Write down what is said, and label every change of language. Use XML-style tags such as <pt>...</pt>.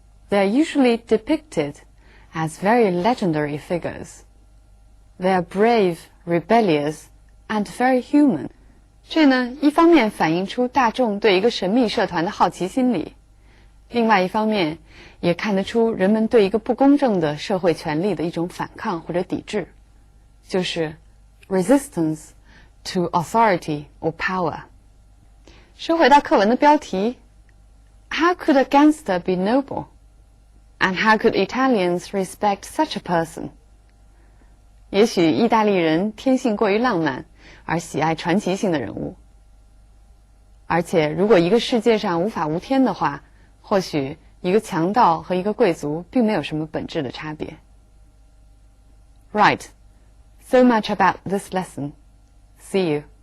<en>They are usually depicted as very legendary figures. They are brave, rebellious, and very human.</en> <zh>这呢，一方面反映出大众对一个神秘社团的好奇心理，另外一方面也看得出人们对一个不公正的社会权力的一种反抗或者抵制，就是</zh> <en>resistance to authority or power。</en> <zh>说回到课文的标题</zh> <en>How could a gangster be noble? And how could Italians respect such a person?</en> <zh>也许意大利人天性过于浪漫，而喜爱传奇性的人物。而且如果一个世界上无法无天的话，或许一个强盗和一个贵族并没有什么本质的差别。</zh> <en>Right, so much about this lesson. See you.</en>